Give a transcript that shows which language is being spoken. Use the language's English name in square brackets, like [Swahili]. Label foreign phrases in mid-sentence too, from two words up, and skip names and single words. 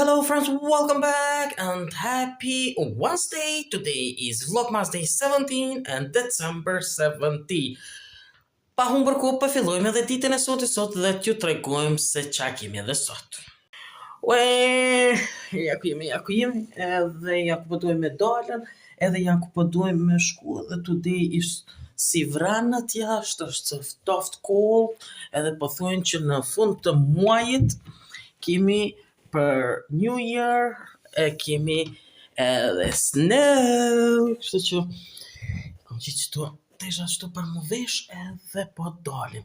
[English] friends, welcome back and happy Wednesday. Today is Vlogmas Day 17 and December 17. [Albanian] Pa humbur kohë, po fillojmë edhe ditën e sot dhe t'ju tregojmë se ç'a kemi edhe sot. Ja ku jemi, edhe ja ku po dojmë me dalën, edhe ja ku po dojmë me shku, edhe [English] today is [Albanian] si vranët jashtë, është ftoft cold, edhe po thonë që në fund të muajit kemi për New Year, kemi edhe snow, kështu që kam qitë qëtu, tesha qëtu për më vesh edhe po dalim.